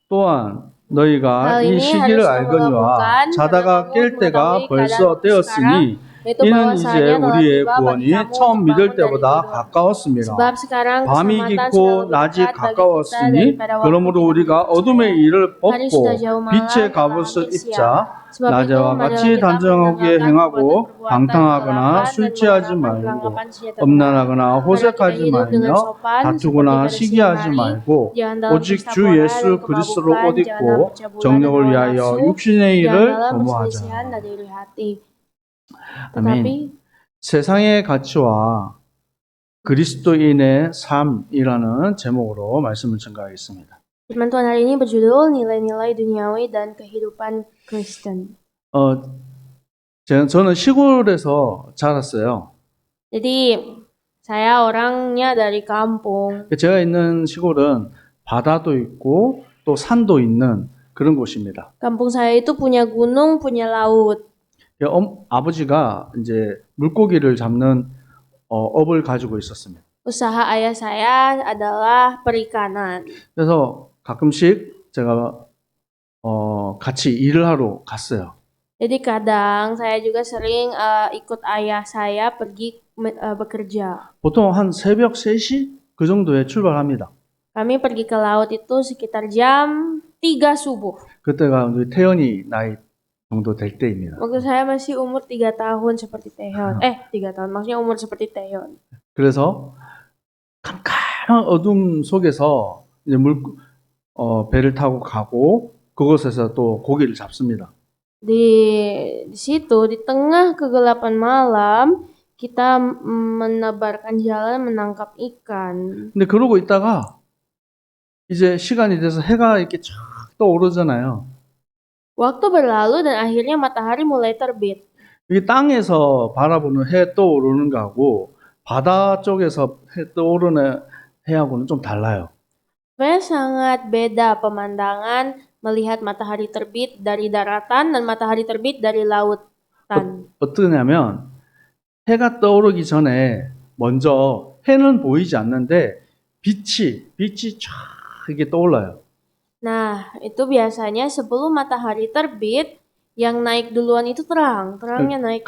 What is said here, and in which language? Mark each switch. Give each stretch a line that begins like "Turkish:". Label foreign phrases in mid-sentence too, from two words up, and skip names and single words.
Korean: 또한 너희가
Indonesian: Hal
Korean: 이
Indonesian: ini
Korean: 시기를
Indonesian: harus kamu
Korean: 알거니와
Indonesian: lakukan
Korean: 자다가
Indonesian: karena kamu
Korean: 깰 때가
Indonesian: mengetahui
Korean: 벌써
Indonesian: keadaan
Korean: 되었으니
Indonesian: yaitu
Korean: 이는
Indonesian: bahwasanya
Korean: 이제
Indonesian: telah
Korean: 우리의
Indonesian: tiba bagi
Korean: 구원이
Indonesian: kamu
Korean: 처음
Indonesian: untuk
Korean: 믿을
Indonesian: bangun dari
Korean: 때보다
Indonesian: tidur.
Korean: 가까웠습니다.
Indonesian: Sebab sekarang
Korean: 밤이
Indonesian: keselamatan
Korean: 깊고
Indonesian: sudah lebih
Korean: 낮이
Indonesian: dekat bagi kita
Korean: 가까웠으니
Indonesian: daripada waktu
Korean: 그러므로
Indonesian: kita
Korean: 우리가
Indonesian: masih
Korean: 어둠의
Indonesian: percaya.
Korean: 일을
Indonesian: Hari sudah
Korean: 벗고
Indonesian: jauh malam,
Korean: 빛의
Indonesian: telah
Korean: 갑옷을
Indonesian: hampir
Korean: 입자.
Indonesian: siang. Sebab itu,
Korean: 낮에와
Indonesian: marilah
Korean: 같이
Indonesian: kita
Korean: 단정하게
Indonesian: meninggalkan
Korean: 행하고
Indonesian: perbuatan-perbuatan
Korean: 방탕하거나
Indonesian: kegelapan dan
Korean: 술 취하지
Indonesian: mengenakan
Korean: 말고
Indonesian: perlengkapan senjata Tuhan.
Korean: 엄란하거나
Indonesian: Marilah kita
Korean: 호색하지
Indonesian: hidup dengan
Korean: 말며
Indonesian: sopan seperti
Korean: 다투거나
Indonesian: pada siang
Korean: 시기하지
Indonesian: hari,
Korean: 말고
Indonesian: jangan dalam
Korean: 오직
Indonesian: pesta
Korean: 주
Indonesian: pora
Korean: 예수
Indonesian: dan
Korean: 그리스도로
Indonesian: kemabukan,
Korean: 옷
Indonesian: jangan dalam
Korean: 입고
Indonesian: percabulan dan
Korean: 정력을
Indonesian: hawa
Korean: 위하여
Indonesian: nafsu,
Korean: 육신의
Indonesian: jangan
Korean: 일을
Indonesian: dalam
Korean: 도모하자.
Indonesian: perselisihan dan iri hati. Tetapi
Korean: 아멘. 세상의 가치와 그리스도인의 삶이라는 제목으로 말씀을 전가하겠습니다.
Indonesian: firman Tuhan hari ini berjudul nilai-nilai duniawi dan kehidupan Kristen.
Korean: 저는 시골에서 자랐어요.
Indonesian: Jadi saya orangnya dari kampung.
Korean: 제가 있는 시골은 바다도 있고 또 산도 있는 그런 곳입니다.
Indonesian: Kampung saya itu punya gunung, punya laut.
Korean: 아버지가 이제 물고기를 잡는 업을 가지고 있었습니다.
Indonesian: Usaha ayah saya adalah perikanan.
Korean: 그래서 가끔씩 제가 같이 일을 하러 갔어요.
Indonesian: Jadi kadang saya juga sering ikut ayah saya pergi bekerja.
Korean: 보통 한 새벽 3시 그 정도에 출발합니다.
Indonesian: Kami pergi ke laut itu sekitar jam 3 subuh.
Korean: 그때가 태연이 나이 정도 될 때입니다.
Indonesian: Waktu saya masih umur 3 tahun seperti Taehyun. 3 tahun, maksudnya umur seperti Taehyun.
Korean: 그래서 깜깜한 어둠 속에서 이제 배를 타고 가고 그곳에서 또 고기를 잡습니다.
Indonesian: Di situ, di tengah kegelapan malam, kita menebarkan jalan menangkap ikan.
Korean: 근데 그러고 있다가 이제 시간이 돼서 해가 이렇게 쫙 떠오르잖아요.
Indonesian: Waktu berlalu dan akhirnya matahari mulai terbit.
Korean: 이게 땅에서 바라보는 해 떠오르는 거하고 바다 쪽에서 해 떠오르는 해하고는 좀 달라요.
Indonesian: Sebenarnya sangat beda pemandangan melihat matahari terbit dari daratan dan matahari terbit dari lautan.
Korean: 어떠냐면 해가 떠오르기 전에 먼저 해는 보이지 않는데 빛이 쫙 이렇게 떠올라요.
Indonesian: Nah, itu biasanya sebelum matahari terbit, yang naik duluan itu terangnya naik.